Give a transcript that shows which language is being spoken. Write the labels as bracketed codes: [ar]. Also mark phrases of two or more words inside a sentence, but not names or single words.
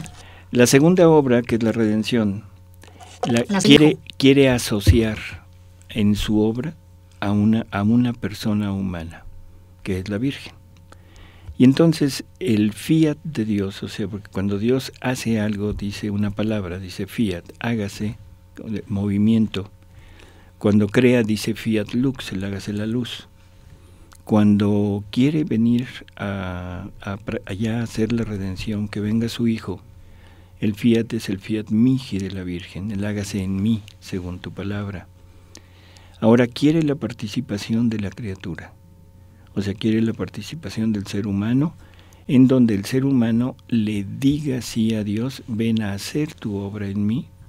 [es] La segunda obra, que es la redención, quiere asociar en su obra a una persona humana, que es la Virgen. Y entonces el fiat de Dios, o sea, porque cuando Dios hace algo, dice una palabra, dice fiat, hágase, movimiento. Cuando crea, dice [la] fiat lux, [es] el hágase la luz. Cuando quiere venir allá a hacer la redención, que venga su Hijo, el fiat es el [la] fiat mihi [es] de la Virgen, el hágase en mí, según tu palabra. Ahora quiere la participación de la criatura. O sea, quiere la participación del ser humano, en donde el ser humano le diga sí a Dios, ven a hacer tu obra en mí.